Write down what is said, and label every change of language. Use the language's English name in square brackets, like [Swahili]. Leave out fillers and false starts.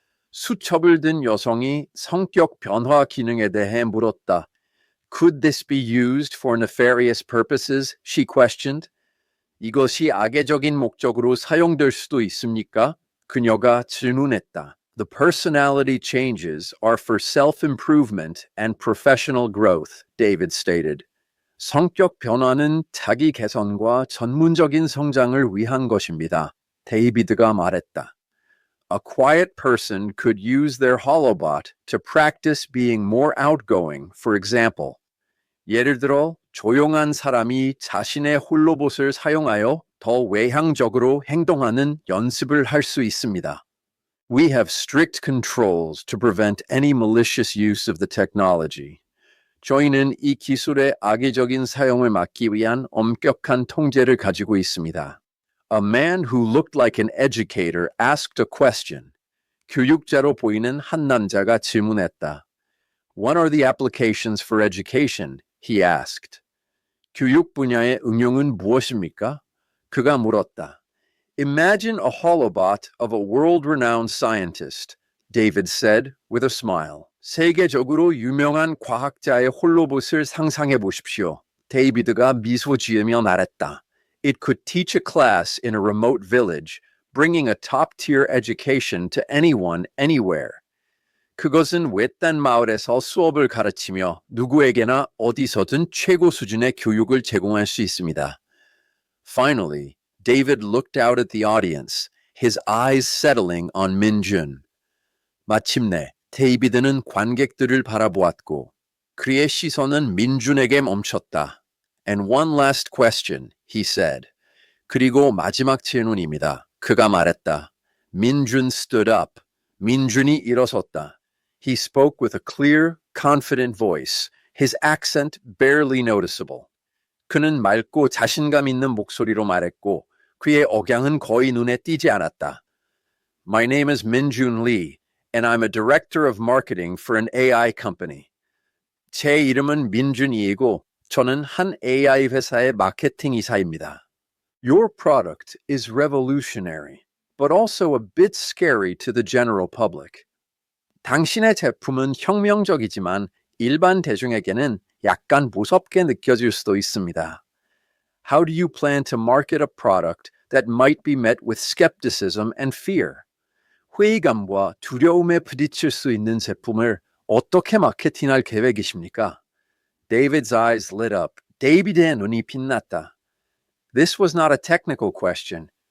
[Korean] 수첩을 든 여성이 성격 변화 기능에 대해 물었다. [English] Could this be used for nefarious purposes? She questioned. [Korean] 이것이 악의적인 목적으로 사용될 수도 있습니까? 그녀가 질문했다. [English] The personality changes are for self-improvement and professional growth, David stated. [Korean] 성격 변화는 자기 개선과 전문적인 성장을 위한 것입니다. 데이비드가 말했다. [English] A quiet person could use their holobot to practice being more outgoing, for example. [Korean] 예를 들어, 조용한 사람이 자신의 홀로봇을 사용하여 더 외향적으로 행동하는 연습을 할 수 있습니다. [English] We have strict controls to prevent any malicious use of the technology. [Korean] 저희는 이 기술의 악의적인 사용을 막기 위한 엄격한 통제를 가지고 있습니다. [English] A man who looked like an educator asked a question. [Korean] 교육자로 보이는 한 남자가 질문했다. [English] What are the applications for education? He asked. [Korean] 교육 분야의 응용은 무엇입니까? 그가 물었다. [English] Imagine a holobot of a world-renowned scientist, David said with a smile. [Korean] 세계적으로 유명한 과학자의 홀로봇을 상상해 보십시오. 데이비드가 미소 지으며 말했다. [English] It could teach a class in a remote village, bringing a top-tier education to anyone, anywhere. [Korean] 그것은 외딴 마을에서 수업을 가르치며 누구에게나 어디서든 최고 수준의 교육을 제공할 수 있습니다. [English] Finally, David looked out at the audience, his eyes settling on Min-jun. [Korean] 마침내 데이비드는 관객들을 바라보았고 그의 시선은 민준에게 멈췄다. [English] And one last question, he said. [Korean] 그리고 마지막 질문입니다. 그가 말했다. 민준 [English] stood up. [Korean] 민준이 일어섰다. [English] He spoke with a clear, confident voice, his accent barely noticeable. [Korean] 그는 맑고 자신감 있는 목소리로 말했고 그의 억양은 거의 눈에 띄지 않았다. [English] My name is Min-jun Lee, and I'm a director of marketing for an AI company. [Korean] 제 이름은 민준이이고 저는 한 AI 회사의 마케팅 이사입니다. [English] Your product is revolutionary, but also a bit scary to the general public. [Korean] 당신의 제품은 혁명적이지만 일반 대중에게는 약간 무섭게 느껴질 수도 있습니다. [English] How do you plan to market a product that might be met with skepticism and fear? [Korean] 회의감과 두려움에 부딪힐 수 있는 제품을 어떻게 마케팅할 계획이십니까? [English] David's eyes lit up, [Korean] 데이비드의 눈이 빛났다. [English] This was not a technical question.